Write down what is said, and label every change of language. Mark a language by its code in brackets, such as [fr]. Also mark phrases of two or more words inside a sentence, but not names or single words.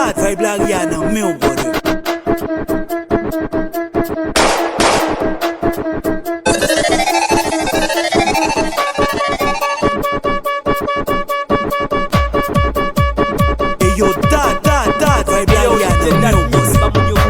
[pt] vibe la Rihanna, meu brother. [en] Hey yo, Dad, [pt] vibe la Rihanna, meu brother.